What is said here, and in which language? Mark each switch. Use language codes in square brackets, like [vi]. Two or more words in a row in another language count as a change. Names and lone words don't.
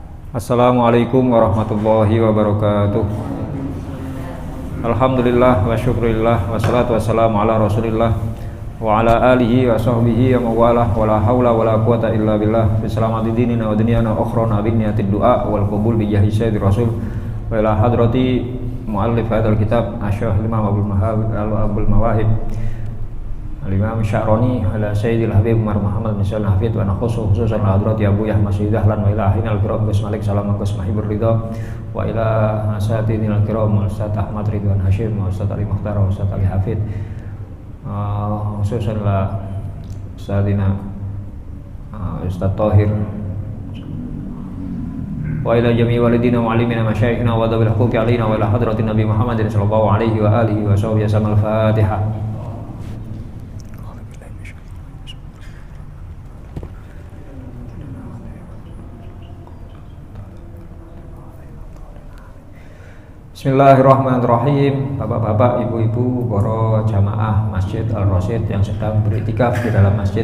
[ar] السلام عليكم ورحمة الله وبركاته. الحمد لله والشكر لله والصلاة والسلام على رسول الله وعلى آله وصحبه ومن والاه ولا حول ولا قوة إلا بالله في سلامة ديننا ودنيانا وأخرانا ب نية الدعاء والقبول بجاه سيد الرسول وإلى حضرة مؤلف هذا الكتاب الشيخ إمام عبد المواهب الإمام الشعراني على سيدي الحبيب عمر محمد بن سالم حفيظ ونخص خصوصا حضرة أبو يحيى مسجد دحلان وإلى أهلنا الكرام Gus مالك سلام Gus محب الرضا وإلى أساتذتنا الكرام أستاذ أحمد رضوان هاشم وأستاذ علي مختار وأستاذ علي حفيظ خصوصا لأستاذنا أستاذ طاهر وإلى جميع والدينا ومعلمينا ومشايخنا وذوي الحقوق علينا وإلى حضرة النبي محمد صلى الله عليه وعلى آله وصحبه وسلم. الفاتحة. بسم الله الرحمن الرحيم. [id] Bapak-bapak, ibu-ibu, para jamaah Masjid Al-Rasyid yang sedang beriktikaf di dalam masjid.